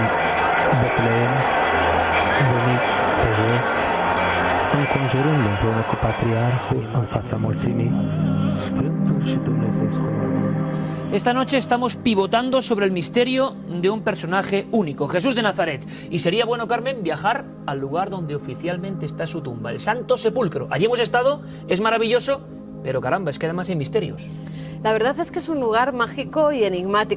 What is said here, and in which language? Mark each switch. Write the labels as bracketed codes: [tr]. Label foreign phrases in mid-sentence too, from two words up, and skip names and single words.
[ro] Betleem, veniți pe jos, înconjurând împreună cu patriarhul în fața mulțimii, Sfântul și Dumnezeescul. [es] Esta noche estamos pivotando sobre el misterio de un personaje único, Jesús de Nazaret. Y sería bueno, Carmen, viajar al lugar donde oficialmente está su tumba, el Santo Sepulcro. Allí hemos estado, es maravilloso, pero caramba, es que además hay misterios. La verdad es que es un lugar mágico y enigmático.